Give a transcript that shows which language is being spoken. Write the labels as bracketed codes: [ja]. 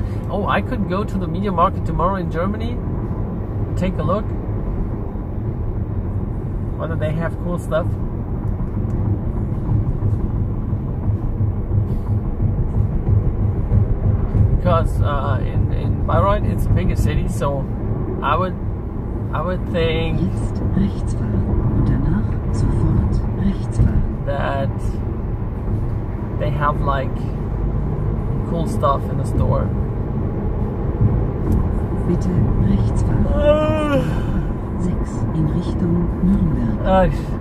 [en] Oh, I could go to the media market tomorrow in Germany, take a look whether they have cool stuff. Because in Bayreuth it's a bigger city, so I would think [de] Jetzt rechts fahren und danach sofort rechts fahren. [en] that they have like cool stuff in the store. [de] Bitte rechts fahren. 6 in Richtung Nürnberg.